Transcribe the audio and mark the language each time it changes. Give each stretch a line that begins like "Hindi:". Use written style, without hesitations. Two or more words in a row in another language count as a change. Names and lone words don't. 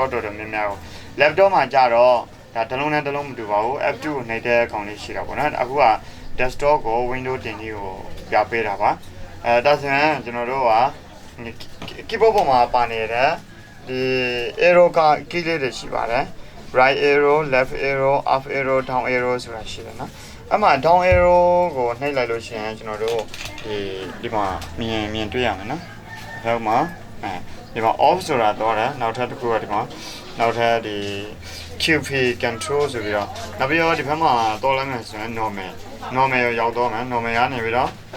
Burmese: တော်တော်များများကို laptop မှာကြတော့ဒါတစ်လုံးနဲ့တစ်လုံးမတူပါဘူး F2 ကိုနှိပ်တဲ့ကောင်လေးရှိတာပေါ့နော်အခုက desktop ကို Windows 10ကြီး ကိုပြပေးတာပါဒါဆိုရင်ကျွန်တော်တို့က keyboard ပေါ်မှာပါနေတဲ့ဒီ arrow က key လေးတွေရှိ ပါတယ်
English: right arrow left arrow up arrow down arrow
Burmese: ဆိုတာရှိတယ်နော်အဲ့မှာ
English: down arrow
Burmese: ကိုနှိပ်လိုက်လို့ရှိရင်ကျွန်တော်တို့ဒီမှာမြင်တွေ့ရမယ်နော်အဲ့မှာဒီမှာ off ဆိုတာတော့တယ်နောက်ထပ်တစ်ခုကဒီမှာနောက်ထပ်ဒီ
English: QP control
Burmese: ဆိုပြီးတော့နောက်ပြီးတော့ဒီဘက်မှာတော့လိုက်မယ်ဆိုရင် normal ရောက်တော့မယ် normal ရနေပြီးတော့